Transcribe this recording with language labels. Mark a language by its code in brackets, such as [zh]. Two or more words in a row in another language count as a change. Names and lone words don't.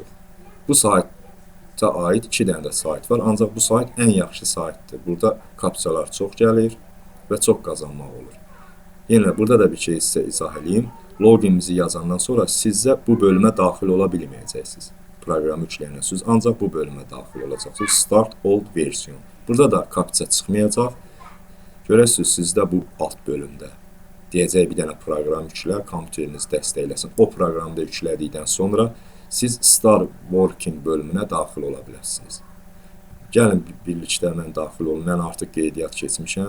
[az] Bu sayta aid 2 dənə də sayt var. Ancaq bu sayt ən yaxşı saytdır. Burada kapçalar çox gəlir və çox qazanmaq olur. Yenə burada da bir şey sizə izah edeyim. Loginimizi yazandan sonra sizə bu bölümə daxil ola bilməyəcəksiniz. Proqramı yükləyənsiniz, ancaq bu bölümə daxil olacaqsınız. [en] Start old version. [az] Burada da kapça çıxmayacaq. Görəsiniz, sizdə bu alt bölümdə deyəcək bir dənə proqram yüklə, kompüteriniz dəstəkləsin. O proqramda yüklədikdən sonra Siz Start Working bölümünə daxil ola bilərsiniz. Gəlin birlikdə mən daxil olum. Mən artıq qeydiyyat keçmişəm.